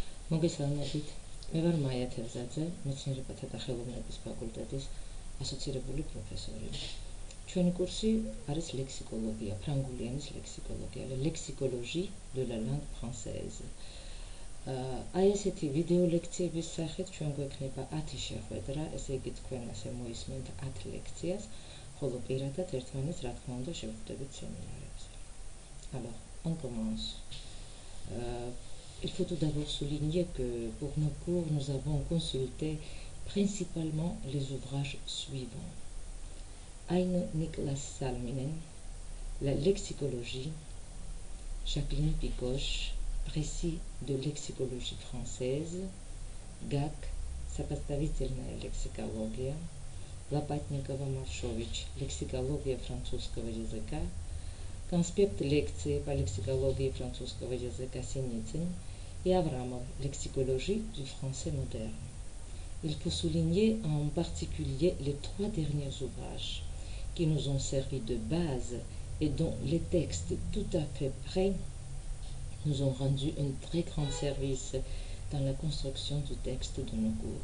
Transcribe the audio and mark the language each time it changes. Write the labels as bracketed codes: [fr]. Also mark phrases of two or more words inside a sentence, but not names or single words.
[ka] მოგესალმებით. მე ვარ მაია თევზაძე, მეცნიერებათა და ხელოვნების ფაკულტეტის ასოცირებული პროფესორი. ჩვენი კურსი არის ლექსიკოლოგია, ფრანგული ენის ლექსიკოლოგია, [fr] la lexicologie de la langue française. [ka] აი ესეთი ვიდეო ლექციების სახით ჩვენ გვექნება 10 შეხვედრა, ესე იგი თქვენ ასე მოისმენთ 10 ლექციას, ხოლო პირადად ერთმანეთს რა თქმა უნდა შევხვდებით სემინარებზე. [fr] Alors, on commence. Il faut tout d'abord souligner que pour nos cours, nous avons consulté principalement les ouvrages suivants. Aine Niklas Salminen, La lexicologie, Jacqueline Picoche, Précis de lexicologie française, [ru] Gak, Сопоставительная лексикология, Лопатникова-Маршович, лексикология французского языка, конспект лекции по лексикологии французского языка Синицын et Avramov, [fr] lexicologie du français moderne. Il faut souligner en particulier les 3 derniers ouvrages qui nous ont servi de base et dont les textes tout à fait prêts nous ont rendu un très grand service dans la construction du texte de nos cours.